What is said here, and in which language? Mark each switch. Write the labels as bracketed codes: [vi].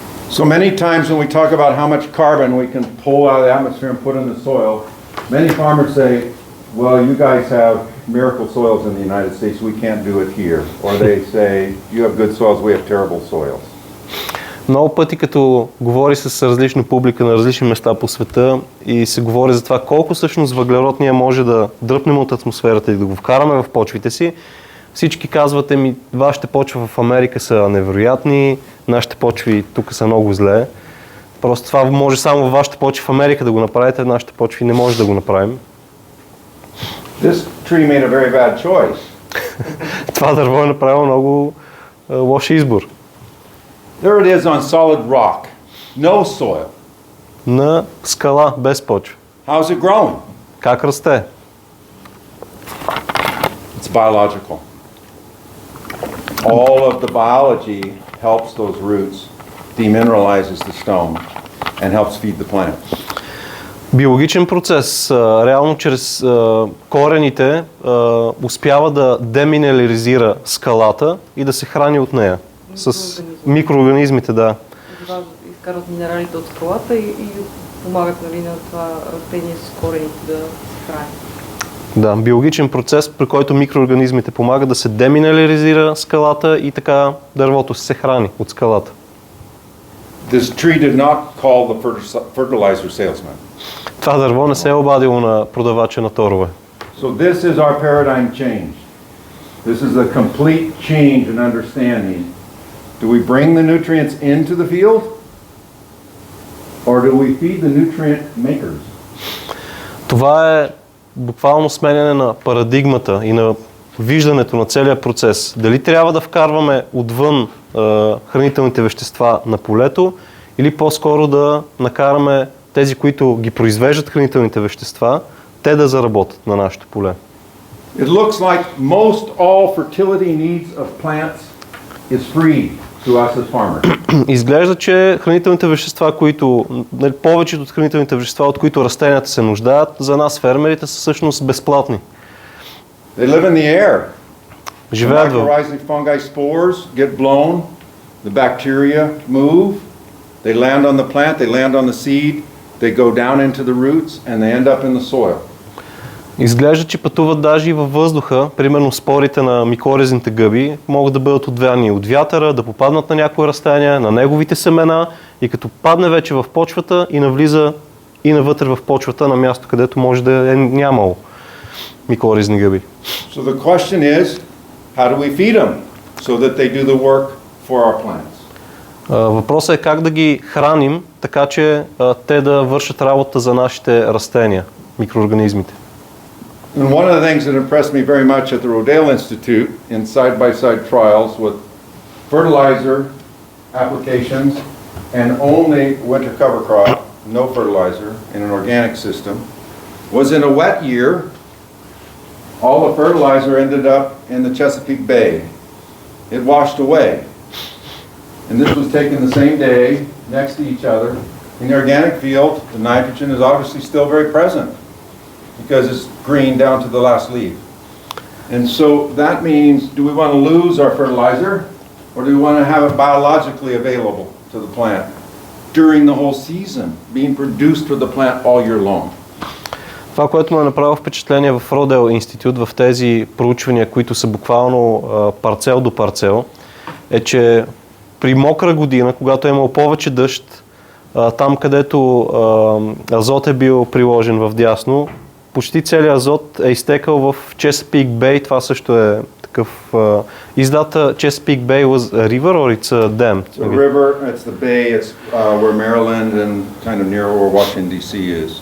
[en] So many times when we talk about how much carbon we can pull out of the atmosphere and put in the soil, many farmers say, well, you guys have miracle soils in the United States, we can't do it here. Or they say, you have good soils, we have terrible soils. [bg] Много пъти, като говори с различна публика на различни места по света и се говори за това колко всъщност въглерод ние може да дръпнем от атмосферата и да го вкараме в почвите си, всички казват, вашите почви в Америка са невероятни, нашите почви тук са много зле. Просто това може само във вашите почви в Америка да го направите, нашите почви не може да го направим. [en] This tree made a very bad choice. [bg] Това дърво е направило много лош избор. [en] There it is on solid rock, no soil. [bg] На скала без почва. [en] How's it growing? [bg] Как расте? [en] It's biological. All of the biology helps those roots, demineralizes the stone, and helps feed the plant. [bg] Биологичен процес. Реално чрез корените успява да деминерализира скалата и да се храни от нея. С микроорганизмите, да. Изкарват минералите от скалата и помагат на това растение с корените да се храни. Да, биологичен процес, при който микроорганизмите помагат да се деминерализира скалата и така дървото се храни от скалата. [en] This tree did not call the fertilizer salesman. [bg] Това дърво не се е обадило на продавача на торове. [en] So this is our paradigm change. This is a complete change in understanding. Do we bring the nutrients into the field? Or do we feed the nutrient makers? [bg] Това е буквално сменяне на парадигмата и на виждането на целия процес. Дали трябва да вкарваме отвън хранителните вещества на полето или по-скоро да накараме тези, които ги произвеждат хранителните вещества, те да заработят на нашето поле. [en] It looks like most all fertility needs of plants is free to us as farmers. [bg] Изглежда, че хранителните вещества, повечето от хранителните вещества, от които растенията се нуждаят, за нас фермерите са всъщност безплатни. [en] They live in the air. [bg] Живеят в... [en] Mycorrhizae fungi spores get blown, the bacteria move, they land on the plant, they land on the seed, they go down into the roots and they end up in the soil. [bg] Изглежда, че пътуват даже и във въздуха, примерно спорите на микоризните гъби могат да бъдат отвяни от вятъра, да попаднат на някое растение, на неговите семена и като падне вече в почвата и навлиза и навътре в почвата на място, където може да е нямало микоризни гъби. [en] So the question is, how do we feed them so that they do the work for our plants? [bg] Въпросът е как да ги храним, така че те да вършат работа за нашите растения, микроорганизмите. [en] And one of the things that impressed me very much at the Rodale Institute in side-by-side trials with fertilizer applications and only winter cover crop, no fertilizer, in an organic system, was in a wet year, all the fertilizer ended up in the Chesapeake Bay. It washed away. And this was taken the same day, next to each other. In the organic field, the nitrogen is obviously still very present because it's green down to the last leaf. And so that means, do we want to lose our fertilizer, or do we want to have it biologically available to the plant during the whole season, being produced for the plant all year long? [bg] Това, което ме направи впечатление в Rodale Institute, в тези проучвания, които са буквално парцел до парцел, е, че при мокра година, когато е имал повече дъжд, там където азот е бил приложен в дясно, почти целият азот е изтекал в Chesapeake Bay. Това също е такъв издата. [en] Chesapeake Bay was a river or it's a dam? It's a river, it's the bay, it's where Maryland and kind of near where Washington DC is.